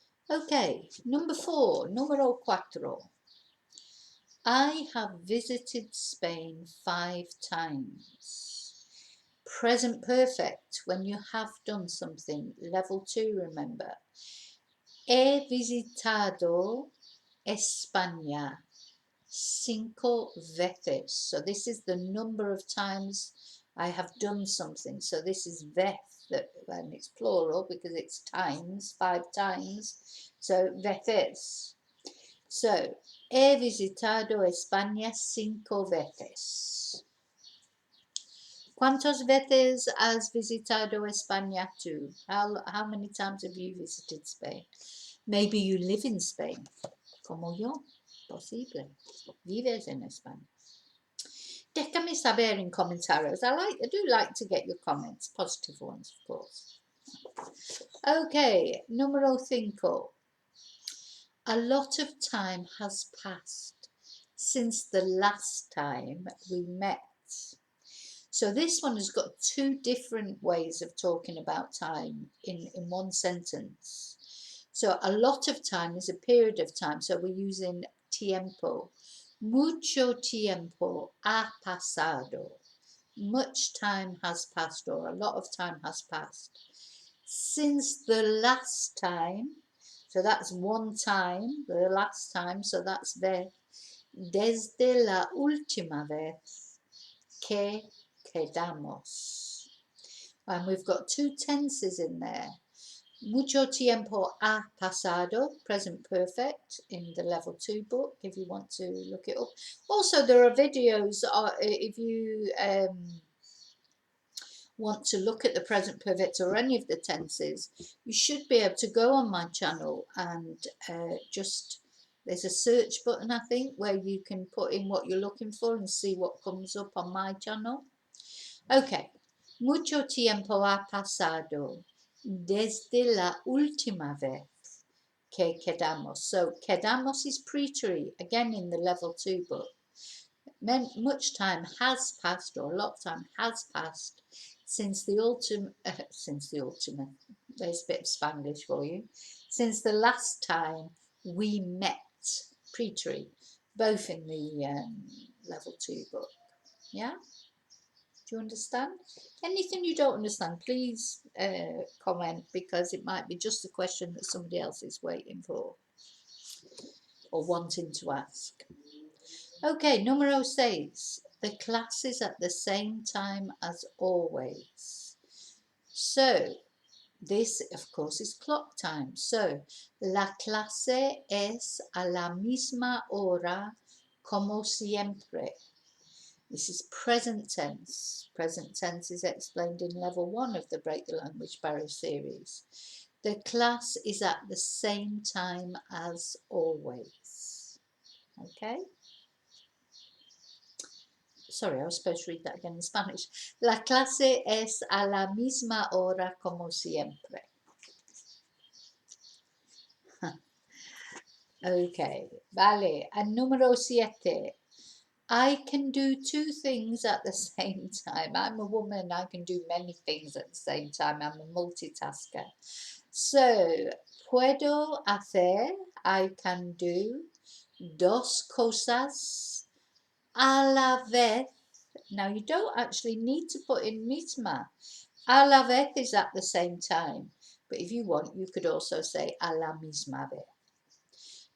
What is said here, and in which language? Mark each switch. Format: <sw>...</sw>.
<en>Okay, number 4,</en> <es>número 4.</es> <en>I have visited Spain 5 times. Present perfect, when you have done something. Level 2, remember.</en> <es>He visitado España 5 veces.</es> <en>So this is the number of times I have done something. So this is vez, and it's plural because it's times, 5 times. So veces. So, he visitado España 5 veces.</en> <es>¿Cuántas veces has visitado España tú?</es> <en>How many times have you visited Spain? Maybe you live in Spain,</en> <es>como yo, posible. Vives en España. Déjame saber en comentarios.</es> <en>I do like to get your comments, positive ones, of course. Okay,</en> <es>número 5.</es> <en>A lot of time has passed since the last time we met. So this one has got 2 different ways of talking about time in one sentence. So a lot of time is a period of time. So we're using tiempo.</en> <es>Mucho tiempo ha pasado.</es> <en>Much time has passed, or a lot of time has passed. Since the last time, so that's one time, the last time, so that's vez.</en> <es>Desde la última vez que quedamos.</es> <en>And we've got two tenses in there.</en> <es>Mucho tiempo ha pasado,</es> <en>present perfect, in the level 2 book, if you want to look it up. Also, there are videos, if you want to look at the present perfect or any of the tenses, you should be able to go on my channel and there's a search button, I think, where you can put in what you're looking for and see what comes up on my channel.</en> <es>Okay, mucho tiempo ha pasado desde la última vez que quedamos.</es> <en>So quedamos is preterite, again in the level 2 book. Much time has passed, or a lot of time has passed since the ultimate, there's a bit of Spanglish for you, since the last time we met, preterite, both in the level 2 book. Yeah? Do you understand? Anything you don't understand, please comment, because it might be just a question that somebody else is waiting for or wanting to ask. Okay,</en> <es>numero 6.</es> <en>The class is at the same time as always. So, this, of course, is clock time.</en> <es>So, la clase es a la misma hora como siempre.</es> <en>This is present tense. Present tense is explained in level 1 of the Break the Language Barrier series. The class is at the same time as always. Okay? Sorry, I was supposed to read that again in Spanish.</en> <es>La clase es a la misma hora como siempre.</es> <en>Okay,</en> <es>vale.</es> <en>And</en> <es>número 7.</es> <en>I can do 2 things at the same time. I'm a woman, I can do many things at the same time. I'm a multitasker.</en> <es>So, puedo hacer,</es> <en>I can do,</en> <es>dos cosas a la vez.</es> <en>Now, you don't actually need to put in misma.</en> <es>A la vez</es> <en>is at the same time. But if you want, you could also say</en> <es>a la misma vez.</es>